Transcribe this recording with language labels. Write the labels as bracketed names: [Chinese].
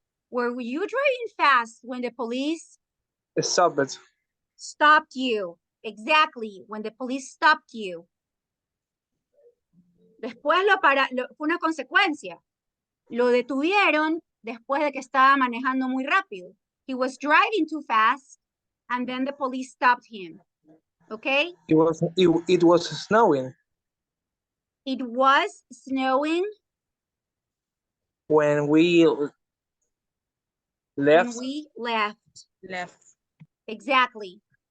[English] Were you driving fast when the police Stopped. stopped you? Exactly, when the police stopped you. [Spanish] Después fue una consecuencia. Lo detuvieron después de que estaba manejando muy rápido. [English] He was driving too fast and then the police stopped him. Okay? It was snowing. It was snowing When we left. when we left. Exactly.